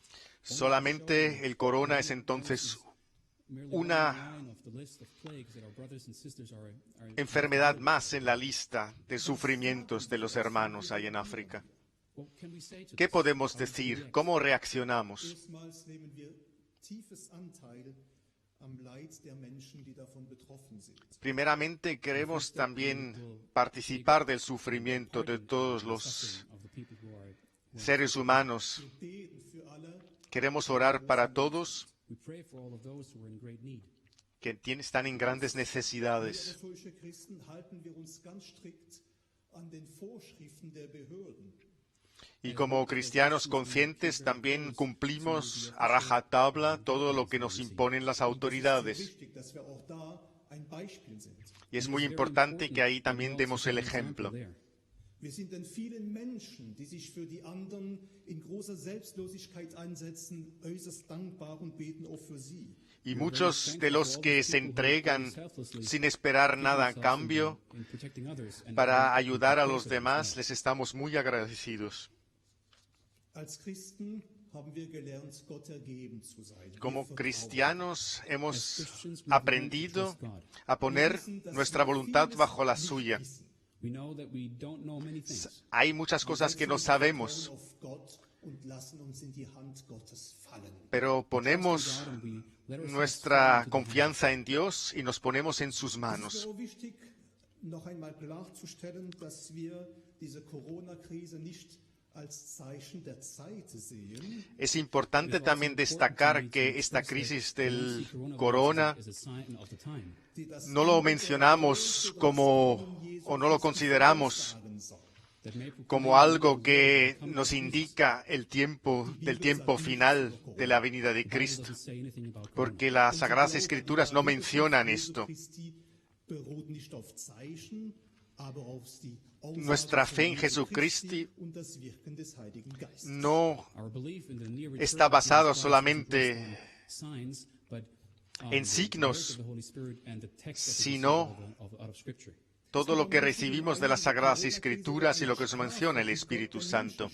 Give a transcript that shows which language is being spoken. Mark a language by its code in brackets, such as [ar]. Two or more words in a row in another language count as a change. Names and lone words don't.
[es] Solamente el corona es entonces [en] Merely [es] una [en] one line of the list of plagues that our brothers and sisters are [es] enfermedad más en la lista de sufrimientos de los hermanos ahí en África. [en] What can we say to [es] ¿Qué [en] this? [es] podemos decir? ¿Cómo reaccionamos? [de] Erstmals nehmen wir tiefes Anteil am Leid der Menschen, die davon betroffen sind. [es] Primeramente queremos también participar del sufrimiento de todos los [en] Suffering of the people who are [es] seres humanos. [de] Wir beten für alle, [es] Queremos orar para todos [en] we pray for all of those who are in great need. [es] que están en grandes [de] wir [es] necesidades. [de] als solche Christen halten wir uns ganz strikt an den Vorschriften der Behörden. [es] Y como cristianos conscientes también cumplimos a rajatabla todo lo que nos imponen las [de] Es ist [es] autoridades. [de] sehr wichtig, dass wir auch da ein Beispiel sind. [es] Y es muy importante que ahí también demos el ejemplo. [de] Wir sind den vielen Menschen, die sich für die anderen in großer Selbstlosigkeit einsetzen, äußerst dankbar und beten auch für sie. [es] Y muchos de los que se entregan sin esperar nada a cambio para ayudar a los demás, les estamos muy agradecidos. [de] Als Christen haben wir gelernt, Gott ergeben zu sein. [es] Como [de] Wir vertrauen. [es] cristianos [en] As [es] hemos [en] Christians, we've learned to [es] aprendido [en] trust God. [es] a poner [de] Wir wissen, dass [es] nuestra [de] wir [es] voluntad [de] vieles [es] bajo la [de] nicht [es] suya. [de] wissen. [en] We know that we don't know many things. [es] Hay muchas cosas que no sabemos, [de] Wir vertrauen auf Gott und lassen uns in die Hand Gottes fallen. [es] pero ponemos [en] Trust in God and we let ourselves fall [es] nuestra [en] into the [es] confianza en Dios y nos ponemos en sus [de] Es ist [es] manos. [de] so wichtig, noch einmal klarzustellen, dass wir diese Corona-Krise nicht als Zeichen der Zeit sehen, [es] Es importante también destacar que esta crisis del corona [de] die das [es] no lo mencionamos como o no lo consideramos [de] sagen soll. [es] como algo que nos indica el tiempo del tiempo final de la venida de Cristo, porque las Sagradas Escrituras no mencionan esto. [de] Christi beruht nicht auf Zeichen, aber auf die [es] Nuestra fe en Jesucristo no está basado solamente en signos, sino todo lo que recibimos de las Sagradas Escrituras y lo que se menciona el Espíritu Santo.